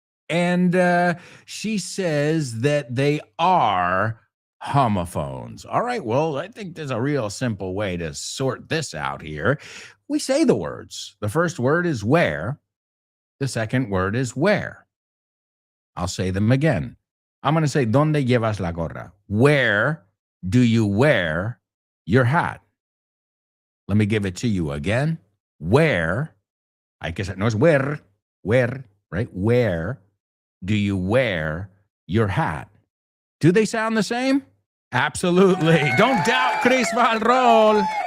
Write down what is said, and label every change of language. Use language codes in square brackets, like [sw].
[en] And she says that they are homophones. All right, well, I think there's a real simple way to sort this out here. We say the words. The first word is where. The second word is where. I'll say them again. I'm going to say, [es] ¿Dónde llevas la gorra? [en] Where do you wear your hat? Let me give it to you again. Where, I guess [es] no es [en] where, right? Where do you wear your hat? Do they sound the same? Absolutely. Don't doubt Chris Valrol.